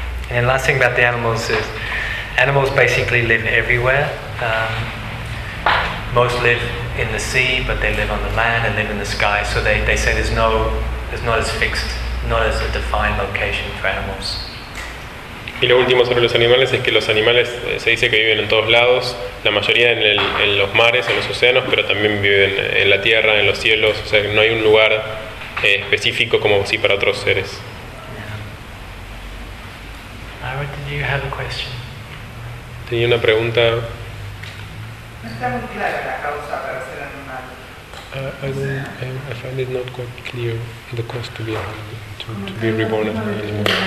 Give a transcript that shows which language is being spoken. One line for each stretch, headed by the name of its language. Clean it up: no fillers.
English: And the last thing about the animals is animals basically live everywhere. Most live in the sea, but they live on the land and live in the sky. So they say there's not as a defined location for animals.
Spanish: Y lo último sobre los animales es que los animales se dice que viven en todos lados, la mayoría en los mares, en los océanos, pero también viven en la tierra, en los cielos, o sea, no hay un lugar específico como sí para otros seres.
English: Yeah. Ira, did you have a question?
Spanish: Tenía una pregunta. No está muy clara la causa para ser animal.
English: I find it not quite clear the cost to be reborn as an animal.